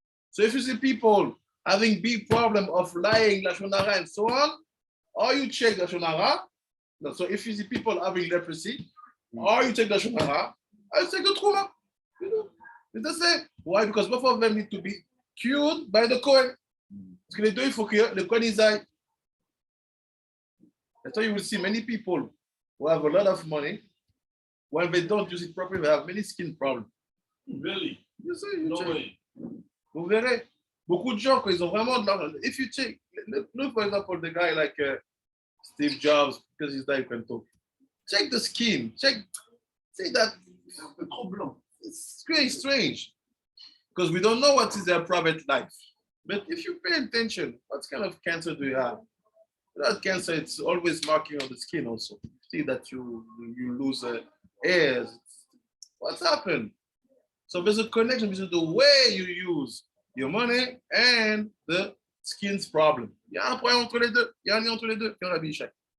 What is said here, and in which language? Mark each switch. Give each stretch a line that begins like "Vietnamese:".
English: So if you see people having big problem of lying, Lashon Hara, and so on, or you check Lashon Hara. So if you see people having leprosy, or you check Lashon Hara, or you check the Terouma. You know, it's the same. Why? Because both of them need to be cured by the Kohen.
French: Parce que les deux, il faut que le Kohen y aille.
English: That's why you will see many people who have a lot of money. When they don't use it properly, they have many skin problems. Really? You see, you No check. way.
French: Vous verrez, beaucoup de gens, quand ils ont vraiment de l'argent,
English: if you check, look for example, the guy like Steve Jobs, because he's there, you can talk. Check the skin, check, say that, it's very strange, because we don't know what is their private life. But if you pay attention, what kind of cancer do you have? That cancer, it's always marking on the skin also. See that you lose hairs. What's happened? So there's a connection between the way you use your money and the skin's problem.
French: Il y a un point entre les deux. Il y a un lien entre les deux. Et on l'a vu chaque.